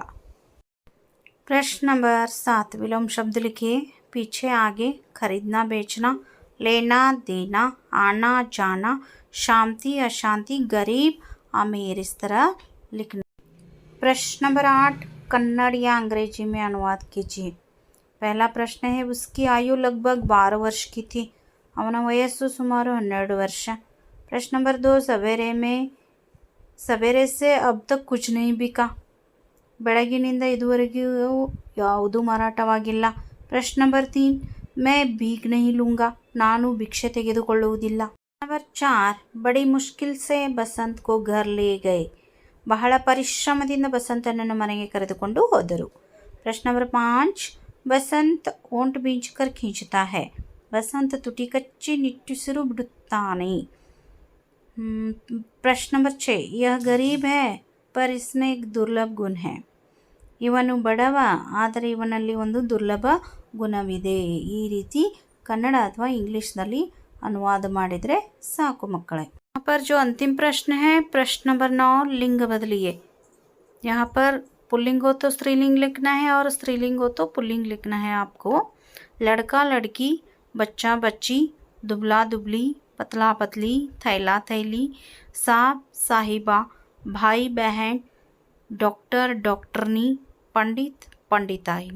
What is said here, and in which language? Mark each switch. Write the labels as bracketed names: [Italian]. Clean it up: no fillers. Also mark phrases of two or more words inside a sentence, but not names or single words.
[Hindi] प्रश्न नंबर 7, विलोम शब्द लिखिए, पीछे आगे, खरीदना बेचना, लेना देना, आना जाना, शांति अशांति, गरीब अमीर, इस तरह लिखना। प्रश्न नंबर 8, कन्नड़ या अंग्रेजी में अनुवाद कीजिए। पहला प्रश्न है, उसकी आयु लगभग 12 वर्ष की थी, [Kannada] ಅವನ ವಯಸ್ಸು ಸುಮಾರು 12 ವರ್ಷ। [Hindi] प्रश्न नंबर 2, सवेरे से अब तक कुछ नहीं बिका, [Kannada] ಬೆಳಗಿನಿಂದ ಇದುವರೆಗೂ ಯಾವುದೂ ಮಾರಾಟವಾಗಿಲ್ಲ। [Hindi] प्रश्न नंबर 3, मैं भीख नहीं लूँगा, [Kannada] ನಾನು ಭಿಕ್ಷೆ ತೆಗೆದುಕೊಳ್ಳುವುದಿಲ್ಲ। [Hindi] नंबर 4, बड़ी मुश्किल से बसंत को घर ले गए, [Kannada] ಬಹಳ ಪರಿಶ್ರಮದಿಂದ ಬಸಂತನನ್ನು ಮನೆಗೆ ಕರೆದುಕೊಂಡು ಹೋದರು। [Hindi] प्रश्न नंबर 5, बसंत ओंठ बींचकर खींचता है, बसंत [Kannada] ತುಟಿ ಕಚ್ಚಿ ನಿಟ್ಟುಸಿರು ಬಿಡುತ್ತಾನೆ। [Hindi] प्रश्न नंबर 6, यह गरीब है पर इसमें एक दुर्लभ गुण है, [Kannada] ಇವನು ಬಡವ ಆದರೆ ಇವನಲ್ಲಿ ಒಂದು ದುರ್ಲಭ ಗುಣವಿದೆ। ಈ ರೀತಿ ಕನ್ನಡ ಅಥವಾ ಇಂಗ್ಲಿಷ್ನಲ್ಲಿ अनुवाद ಮಾಡಿದರೆ ಸಾಕು ಮಕ್ಕಳೇ। [Hindi] यहाँ पर जो अंतिम प्रश्न है, प्रश्न नंबर 9, लिंग बदलिए। यहाँ पर पुल्लिंग हो तो स्त्रीलिंग लिखना है और स्त्रीलिंग हो तो पुल्लिंग लिखना है आपको। लड़का लड़की, बच्चा बच्ची, दुबला दुबली, पतला पतली, थैला थैली, साहब साहिबा, भाई बहन, डॉक्टर डॉक्टरनी, पंडित पंडिताइन।